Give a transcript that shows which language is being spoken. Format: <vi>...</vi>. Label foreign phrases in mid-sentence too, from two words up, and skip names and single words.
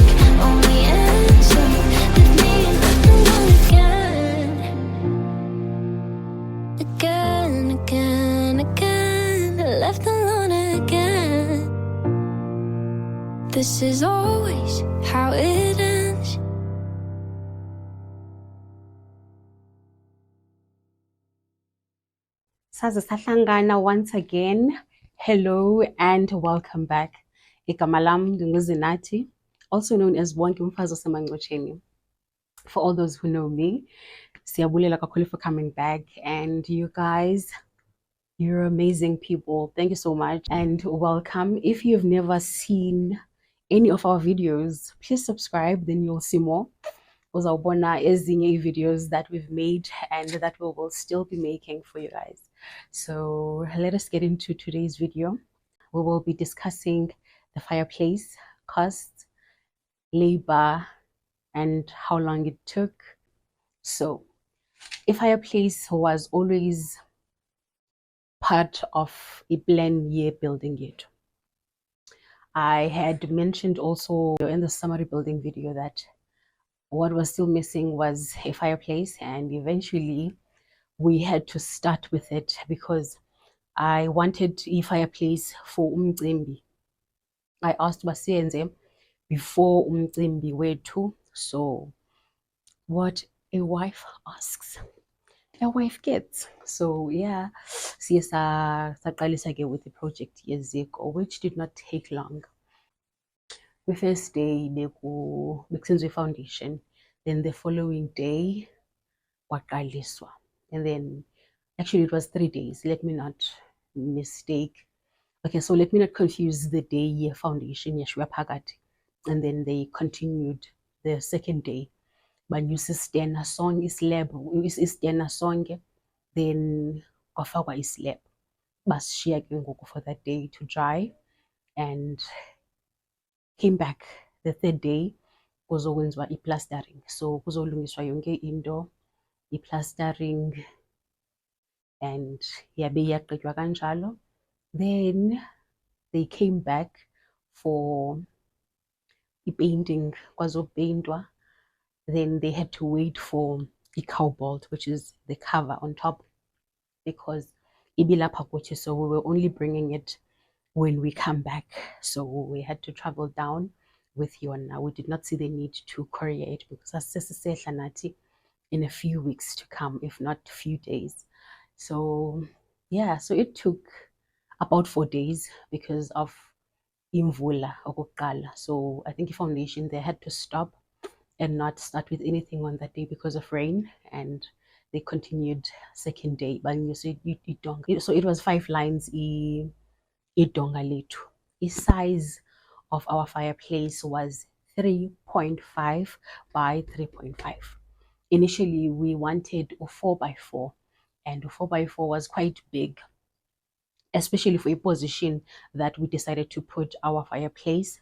<en>Only ends up with me left alone again. Again, left alone again. This is always how it ends.</en> <xh>Saze sahlangana</xh> <en>once again. Hello and welcome back.</en> <xh>Igama lam ndinguZinathi,</xh> <en>also known as Wonke Umfazi Osemangcwetsheni. For all those who know me,</en> <xh>siyabulela kakhulu</xh> <en>for coming back, and you guys, you're amazing people. Thank you so much and welcome. If you've never seen any of our videos, please subscribe, then you'll see more.</en> <xh>Uzawubona ezinye</xh> <en>videos that we've made and that we will still be making for you guys. So let us get into today's video. We will be discussing the fireplace, costs, labor, and how long it took. So a fireplace was always part of a plan year building yet. I had mentioned also in the summary building video that what was still missing was a fireplace, and eventually we had to start with it because I wanted a fireplace for umcimbi. I asked basiyenze before</en> <xh>umcimbi wethu,</xh> <en>so what a wife asks, a wife gets. So yeah,</en> <xh>siye saqalisa ke</xh> <en>with the project yeziko, which did not take long. The first day bekusenziwe foundation, then the following day kwaqaliswa, and then actually it was 3 days. Let me not mistake. Okay, so let me not confuse the day foundation</en> <xh>yashwa phakathi,</xh> <en>and then they continued the second day.</en> <xh>Banyusa isitena sonke islab, isitena sonke, then kwafakwa islab.</xh> <en>Basishiya ke ngoku for that day to dry, and came back the third day kuzokwenziwa i-plastering.</en> <xh>So kuzolungiswa yonke into, i-plastering, and yabe yaqetywa kanjalo.</xh> <en>Then they came back for painting kwazopeyintwa, then they had to wait for the cobalt, which is the cover on top, because</en> <xh>ibilapha kuthi,</xh> <en>so we were only bringing it when we come back. So we had to travel down with Yona. We did not see the need to courier it because</en> <xh>asisesehla nathi</xh> <en>in a few weeks to come, if not a few days. So yeah, so it took about 4 days because of imvula okokuqala. So I think foundation, they had to stop and not start with anything on that day because of rain, and they continued second day. But you said so it was 5 lines</en> <xh>idonga lethu.</xh> <en>The size of our fireplace was 3.5 by 3.5. Initially we wanted a 4x4, and a 4x4 was quite big, especially for a position that we decided to put our fireplace.</en>